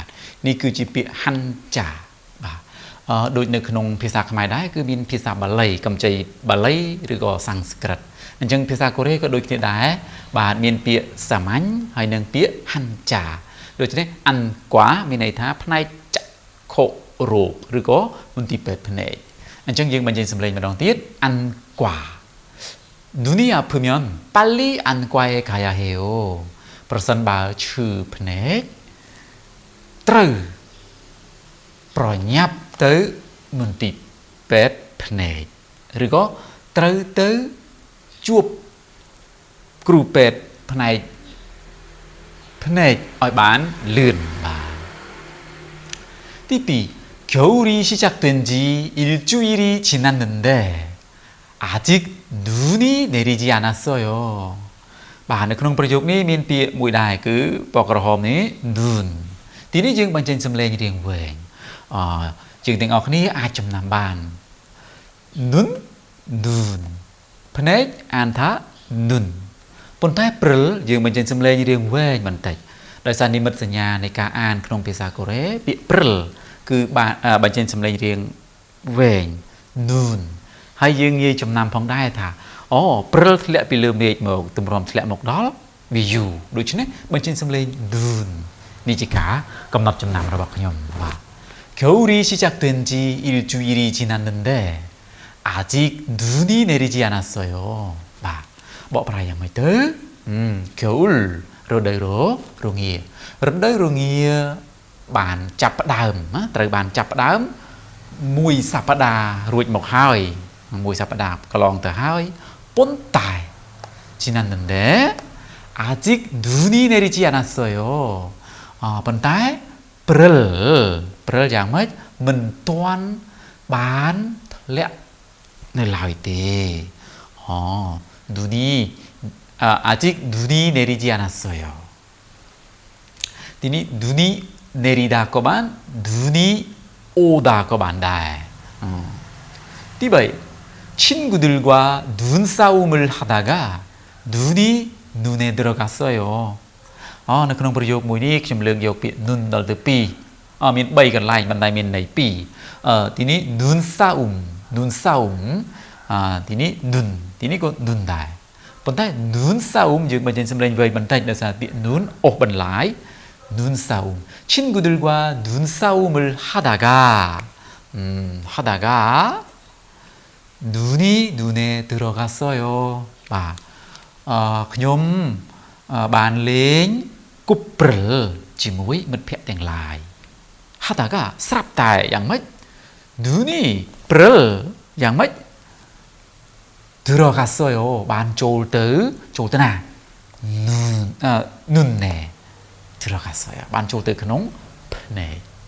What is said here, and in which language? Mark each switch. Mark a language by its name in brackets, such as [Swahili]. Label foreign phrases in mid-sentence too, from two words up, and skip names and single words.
[Khmer] នេះគឺជាពាក្យ hanja បាទដូចនៅក្នុងភាសាខ្មែរដែរគឺមានភាសាបាលីកម្ចីបាលីឬក៏សំស្ក្រឹត អញ្ចឹងភាសាកូរ៉េក៏ដូចគ្នាដែរបាទមានពាក្យសាមញ្ញហើយនិងពា ក្យ hanja ដូច្នេះ anqua មានន័យថាផ្នែកចក្ខុរោគឬក៏មន្ទីរពេទ្យភ្នែកអញ្ចឹងយើងបញ្ចេញសំឡេងម្ដងទៀត anqua [Korean] 눈이 아프면 빨리 안과에 가야 해요 [Khmer] ប្រសិនបើឈឺភ្នែកត្រូវប្រញាប់ទៅមន្ទីរពេទ្យភ្នែកឬក៏ត្រូវទៅជួបគ្រូពេទ្យផ្នែក ឲ្យបានលឿនបាទទី2 [Korean] 겨울이 시작된 지 일주일이 지났는데 아직 눈이 내리지 않았어요 [Khmer] បាទនៅក្នុងប្រយោគនេះមានពាក្យមួយដែរគឺពណ៌ក្រហមនេះ nun ទីនេះយើងបញ្ចេញសំឡេងរៀងវែងជាងទាំងអស់គ្នាអាចចំណាំបាន nun nun ភ្នែកអានថា nun ប៉ុន្តែព្រិលយើងបញ្ចេញសំឡេងរៀងវែងបន្តិចដោយសារនិមិត្តសញ្ញានៃការអានក្នុងភាសាកូរ៉េពាក្យព្រិលគឺបញ្ចេញសំឡេងរៀ ងវែង nun ហើយយើងងាយចំណាំផងដែរថាអូព្រិលធ្លាក់ពីលើមេឃមកទម្រាំធ្លាក់មកដល់វាយូរ ដូច្នេះបញ្ចេញសំឡេង nun នេះជាការកំណត់ចំណាំរបស់ខ្ញុំបាទ [Korean] 겨울이 시작된 지 일주일이 지났는데 아직 눈이 내리지 않았어요 [Khmer] បាទបកប្រែយ៉ាងម៉េចទៅ 겨울 រដូវរងារ ដូវរងាបានចាប់ផ្ដើមត្រូវបានចាប់ផ្ដើមមួយសប្តាហ៍រួចមកហើយមួយសប្តាហ៍កន្លងទៅហើយប៉ុន្តែ [Korean] 지났는데 아직 눈이 내리지 않았어요 [Khmer] ប៉ុន្តែព្រិលយ៉ាងម៉េចមិនទាន់បានធ្លាក់នៅឡើយទេ [Korean] 눈이 아직 눈이 내리지 않았어요 [Khmer] ទីនេះ [Korean] 눈이 내리다 [Khmer] ក៏បាន [Korean] 눈이 오다 [Khmer] ក៏បានដែរទី3 [Korean] 친구들과 눈싸움을 하다가 눈이 눈에 들어갔어요 [Khmer] នៅក្នុងប្រយោគមួយនេះខ្ញុំលើកយកពាក្យ nun ដល់ទៅ2មាន3កន្លែងបណ្ដៃមានន័យ2ទីនេះ 눈싸움 ទីនេះ nun ទីនេះក៏ nun ដែរប៉ុន្តែ 눈싸움 យើងបញ្ចេញសំឡេងវែងបន្តិចដោយសារពាក្យ nun អូសបន្លាយ 눈싸움 [Korean] 친구들과 눈싸움을 하다가 눈이 눈에 들어갔어요 [Khmer] បាទខ្ញុំបានលេងគប់ព្រិលជាមួយមិត្តភក្តិទាំងឡាយ 하다가 ស្រាប់តែយ៉ាងម៉េច 눈이 ព្រិលយ៉ាងម៉េច 들어갔어요 បានចូលទៅណា [Korean] 눈에 들어갔어요 [Khmer] បានចូលទៅក្នុងភ្នែក